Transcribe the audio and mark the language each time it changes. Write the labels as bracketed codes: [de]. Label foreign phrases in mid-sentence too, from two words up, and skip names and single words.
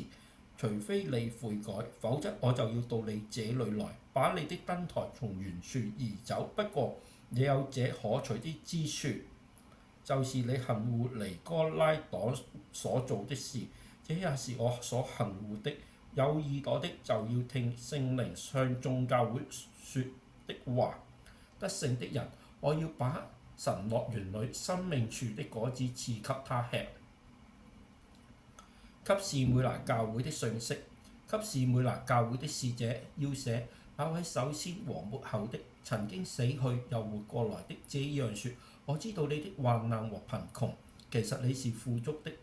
[zh] 除非你悔改，否則我就要到你這裏來，把你的燈台從原處移走。不過也有這可取的之處，就是你恨惡尼哥拉黨所做的事，這也是我所恨惡的。有耳朵的就要聽聖靈向眾教會說的話。得勝的人，我要把神樂園裏生命樹的果子賜給他吃。給士每拿教會的信息，給士每拿教會的使者要寫，那位首先和末後的，曾經死去又活過來的，這樣說：我知道你的患難和貧窮，其實你是富足的。